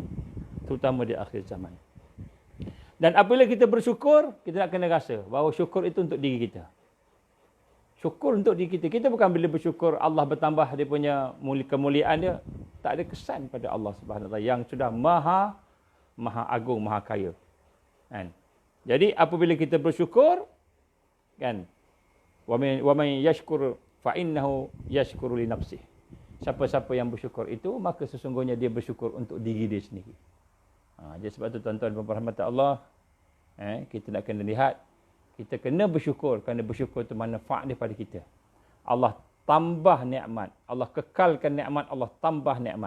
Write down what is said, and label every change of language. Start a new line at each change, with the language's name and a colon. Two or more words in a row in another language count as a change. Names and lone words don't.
Malay: Terutama di akhir zaman. Dan apabila kita bersyukur, kita nak kena rasa bahawa syukur itu untuk diri kita. Syukur untuk diri kita. Kita bukan bila bersyukur Allah bertambah dia punya kemuliaan dia. Tak ada kesan pada Allah
Arabic: سبحانه و تعالى
Malay: yang sudah maha agung, maha kaya. Kan? Jadi apabila kita bersyukur, kan?
Arabic: و من يشكر ف إنه يشكر ل نفسه.
Malay: Siapa-siapa yang bersyukur itu, maka sesungguhnya dia bersyukur untuk diri dia sendiri. Jadi sebab tu tuan-tuan dan puan-puan Allah, kita nak kena lihat, kita kena bersyukur kerana bersyukur itu manfaat daripada kita. Allah tambah nikmat, Allah kekalkan nikmat, Allah tambah nikmat.